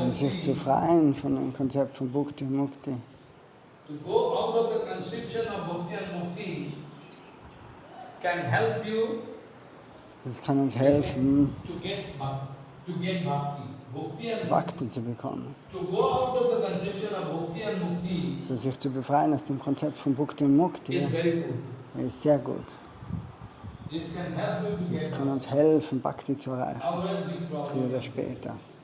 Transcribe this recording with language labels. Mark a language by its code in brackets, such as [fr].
[de] Um sich zu freien von dem Konzept von Bhakti und Mukti. [en] To go out of the conception of Bhakti and Mukti can help you [de] Das kann uns helfen, [en] to get Bhakti. Bhakti and [de] Bhakti zu bekommen. [en] To go out of the conception of Bhakti and Mukti [de] So sich zu befreien aus dem Konzept von Bhakti und Mukti [en] is very good. [de] ist sehr gut. Das kann uns helfen, Bhakti zu erreichen, früher oder später.